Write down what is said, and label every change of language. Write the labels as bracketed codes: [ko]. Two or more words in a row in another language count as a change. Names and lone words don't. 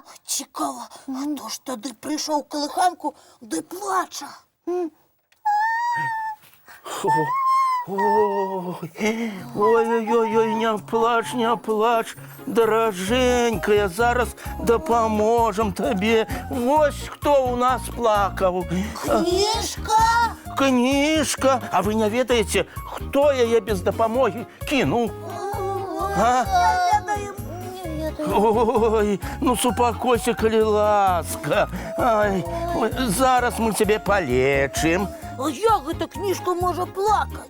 [be] Цікава, хто ж тады прыйшоў калыханку, ды плача? Ой-ой-ой, не плач, дороженькая, зараз дапаможам табе. Вось хто у нас плакаў. Книжка? Книжка. А вы не ведаеце, хто яе без дапамогі кінуў? А? Не ведаю. Ой, ну супакойся, калі ласка. Ай, ой, зараз мы цябе палечым. А як гэта книжка можа плакаць?